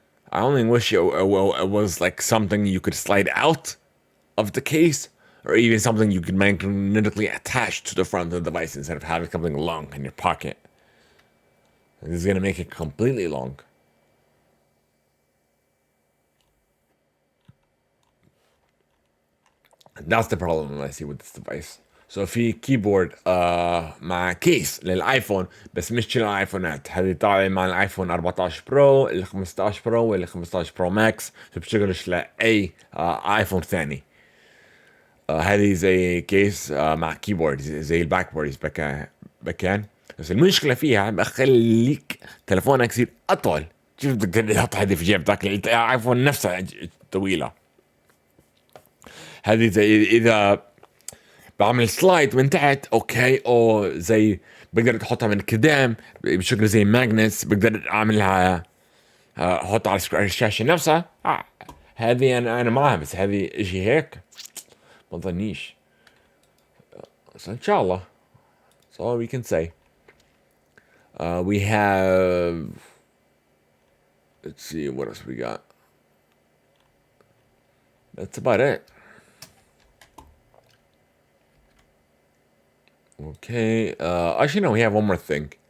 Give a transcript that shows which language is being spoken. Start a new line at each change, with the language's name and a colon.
English: I only wish it was like something you could slide out of the case, or even something you could magnetically attach to the front of the device instead of having something long in your pocket. This is gonna make it completely long. That's the problem I see with this device.
Arabic: So في كيبورد مع كيس للايفون بس مش للايفونات. هذه طالعه مع الايفون 14 برو، ال 15 برو وال 15 برو ماكس، فبتشتغلش لاي ايفون ثاني. هذه زي كيس مع كيبورد زي الباك بوردز بكان. بس المشكله فيها بخليك تلفونك يصير اطول. شوف بدك تحط هذه في جيبك، الايفون نفسها طويله. هذه زي اذا بعمل سلايد من تحت اوكي، او زي بقدر احطها من قدام بشكل زي ماجنتس، بقدر اعملها احطها على الشاشه نفسها. هذه انا معها، بس هذه اشي هيك ما ظنيش. So ان شاء الله.
English: That's all we can say. We have, let's see what else we got. That's about it. Okay, actually no, we have one more thing.